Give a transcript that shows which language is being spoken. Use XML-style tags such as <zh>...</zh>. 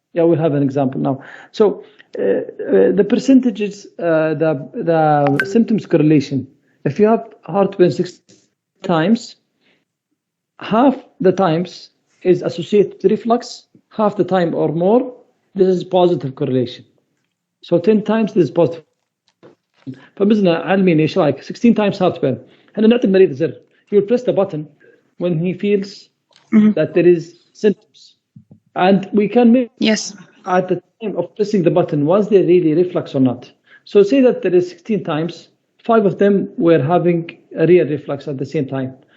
<en>Yeah, we'll have an example now. So the percentages, the symptoms correlation. If you have heartburn 6 times, half the times is associated with reflux, half the time or more, this is positive correlation. So 10 times this is positive.</en> <ar>فمثلا علميني ايش رايك 16</ar> <en>times heartburn.</en> <ar>احنا نعطي المريض زر.</ar> <en>He will press the button when he feels that there is symptoms. And we can make Yes. at the time of pressing the button, was there really reflux or not? So say that there is 16 times, 5 of them were having a real reflux at the same time.</en>